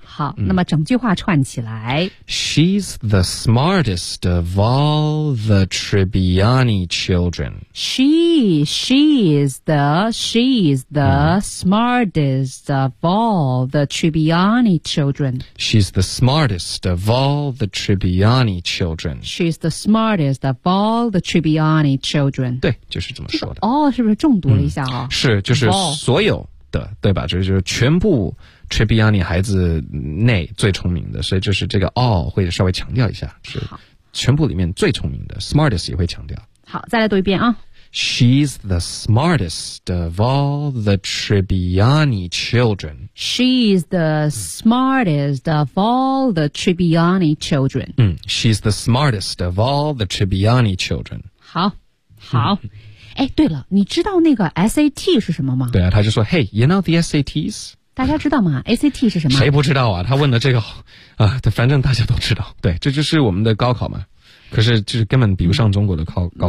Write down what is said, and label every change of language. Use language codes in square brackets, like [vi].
[zh] 好、嗯、那么整句话串起来 [en] She's the smartest of all the Tribbiani children She is the、嗯、smartest of all the Tribbiani children She's the smartest of allThe Tribbiani children. She's the smartest of all the Tribbiani children. [zh] 对，就是这么说的。这个、all 是不是重读了一下啊、哦嗯？是，就是所有的，对吧？就是全部 Tribbiani 孩子内最聪明的，所以就是这个 all 会稍微强调一下，是全部里面最聪明的 ，smartest 也会强调。好，再来读一遍啊。 [en] She's the smartest of all the Tribbiani children. She's the smartest of all the Tribbiani children. 嗯 ，She's the smartest of all the Tribbiani children. [zh] 好，好。哎，对了，你知道那个 SAT 是什么吗？对啊，他就说 [en] ，Hey, you know the SATs? [zh] 大家知道吗 ？SAT 是什么？谁不知道啊？他问的这个，反正大家都知道。对，这就是我们的高考嘛。可是就是根本比不上中国的高考